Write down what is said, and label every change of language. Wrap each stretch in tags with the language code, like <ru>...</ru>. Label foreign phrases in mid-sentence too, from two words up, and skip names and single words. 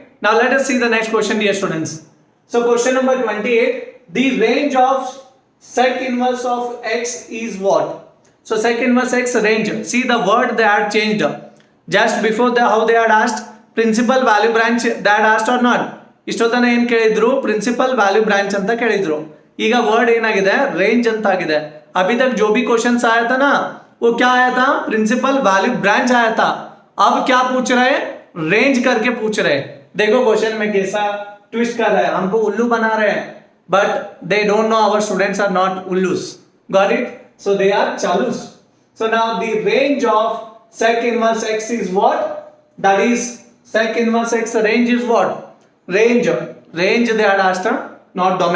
<en>Now let us see the next question, dear students. So question number 28. The range of sec inverse of x is what? So sec inverse x range. See the word they had changed. Just before how they had asked principal value branch, they had asked or not?</en> <kn>ಇಷ್ಟೊತ್ತನ ಏನು ಕೇಳಿದ್ರು?</kn> <en>principal value branch</en> <kn>ಅಂತ ಕೇಳಿದ್ರು. ಈಗ ವರ್ಡ್ ಏನಾಗಿದೆ? ರೇಂಜ್ ಅಂತ ಆಗಿದೆ.</kn> <hi>अभी तक जो भी क्वेश्चंस आया था ना, वो क्या आया था?</hi> <en>principal value branch</en> <hi>आया था. अब क्या पूछ रहे हैं? रेंज करके पूछ रहे हैं. देखो क्वेश्चन में कैसा ट्विस्ट कर रहा है, हमको उल्लू बना रहे हैं.</hi> <en>But they don't know our students are not ullus. Got it? So they are chalus. So now the range of sec inverse x is what? That is sec inverse x range is what? Range they had asked, not domain.</en>